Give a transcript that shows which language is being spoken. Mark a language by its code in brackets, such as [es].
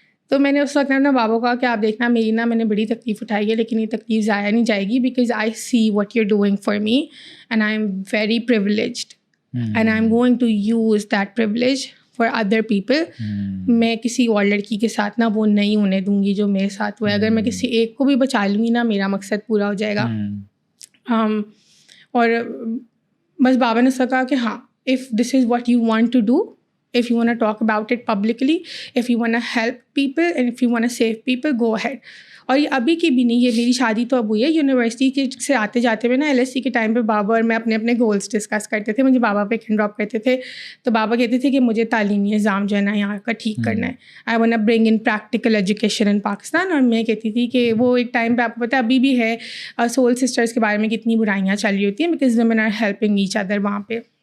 [ur] تو میں نے اس وقت اپنے بابا کو کہا کہ آپ دیکھنا میری نا, میں نے بڑی تکلیف اٹھائی ہے لیکن یہ تکلیف ضائع نہیں جائے گی, [en] Because I see what you are doing for me and I am very privileged and I am going to use that privilege for other people. [ur] میں کسی اور لڑکی کے ساتھ نا وہ نہیں ہونے دوں گی جو میرے ساتھ ہوا ہے. اگر میں کسی ایک کو بھی بچا لوں گی نا, میرا مقصد پورا ہو جائے گا. اور بس بابا نے کہا کہ ہاں, [en] If this is what you want to do, if you want to talk about it publicly, if you want to help people and if you want to save people, go ahead. [ur] اور یہ ابھی کی بھی نہیں, یہ میری شادی تو اب ہوئی ہے. یونیورسٹی کے سے آتے جاتے ہوئے نا LSC کے ٹائم پہ بابا اور میں اپنے گولس ڈسکس کرتے تھے. مجھے بابا پہ ہینڈ ڈراپ کرتے تھے تو بابا کہتے تھے کہ مجھے تعلیمی نظام جو ہے نا یہاں کا ٹھیک کرنا ہے. [en] I want to bring in practical education in Pakistan. [ur] اور میں کہتی تھی کہ وہ ایک ٹائم پہ آپ کو پتہ ابھی بھی ہے سول سسٹرس کے بارے میں کتنی برائیاں چل رہی ہوتی ہیں, [en] because women are helping each other [ur] وہاں پہ.